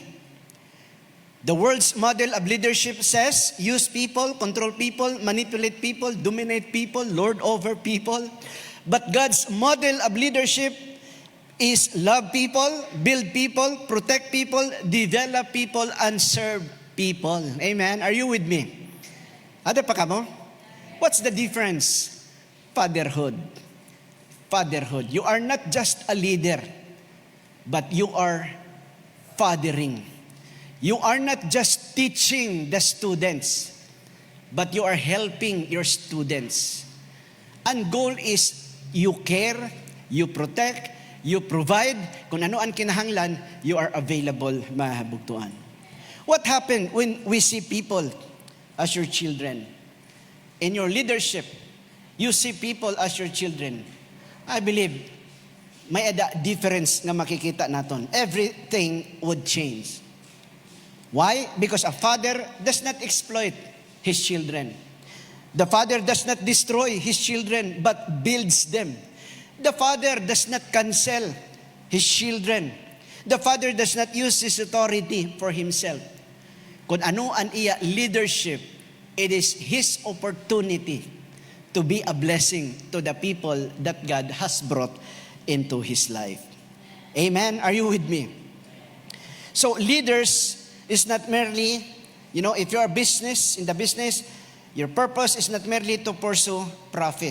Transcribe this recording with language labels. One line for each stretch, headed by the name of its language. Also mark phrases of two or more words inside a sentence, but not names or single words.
English: The world's model of leadership says, use people, control people, manipulate people, dominate people, lord over people. But God's model of leadership is love people, build people, protect people, develop people, and serve people. Amen? Are you with me?
Hiligaynon: Ada pa ka mo?
English: What's the difference? Fatherhood. Fatherhood. You are not just a leader, but you are fathering. You are not just teaching the students, but you are helping your students. And goal is you care, you protect, you provide.
Hiligaynon: Kung ano ang kinahanglan,
English: you are available, mahabugtuan. What happened when we see people as your children? In your leadership, you see people as your children. I believe,
Filipino: may difference na makikita natin.
English: Everything would change. Why? Because a father does not exploit his children. The father does not destroy his children, but builds them. The father does not cancel his children. The father does not use his authority for himself.
Hiligaynon: Kung ano ang iya
English: leadership, it is his opportunity to be a blessing to the people that God has brought into his life. Amen? Are you with me? So leaders is not merely, if you are in the business, your purpose is not merely to pursue profit.